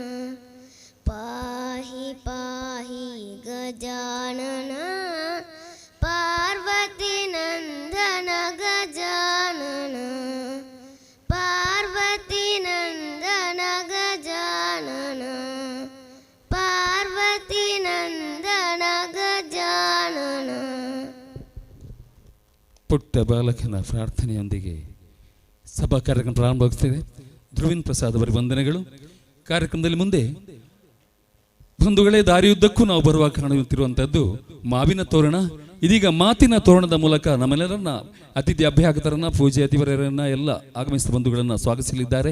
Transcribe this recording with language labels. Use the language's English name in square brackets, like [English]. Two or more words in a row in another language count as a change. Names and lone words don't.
[Sanskrit] पाहि पाहि गजानन पार्वती नंदन गजानन पार्वती नंदन गजानन पार्वती नंदन गजानन. [Kannada] ಪುಟ್ಟ ಬಾಲಕನ ಪ್ರಾರ್ಥನೆಯೊಂದಿಗೆ ಸಭಾ ಕಾರ್ಯಕ್ರಮ ಪ್ರಾರಂಭವಾಗುತ್ತಿದೆ. ಧ್ರುವೀನ್ ಪ್ರಸಾದ್ ಅವರ ವಂದನೆಗಳು. ಕಾರ್ಯಕ್ರಮದಲ್ಲಿ ಮುಂದೆ ಬಂಧುಗಳೇ, ದಾರಿಯುದ್ದಕ್ಕೂ ನಾವು ಬರುವಾಗ ಕಾಣುತ್ತಿರುವಂಥದ್ದು ಮಾವಿನ ತೋರಣ. ಇದೀಗ ಮಾತಿನ ತೋರಣದ ಮೂಲಕ ನಮ್ಮೆಲ್ಲರನ್ನ, ಅತಿಥಿ ಅಭ್ಯಾಗತರನ್ನ, ಪೂಜೆ ಅತಿವರರನ್ನ, ಎಲ್ಲ ಆಗಮಿಸಿದ ಬಂಧುಗಳನ್ನ ಸ್ವಾಗತಿಸಲಿದ್ದಾರೆ.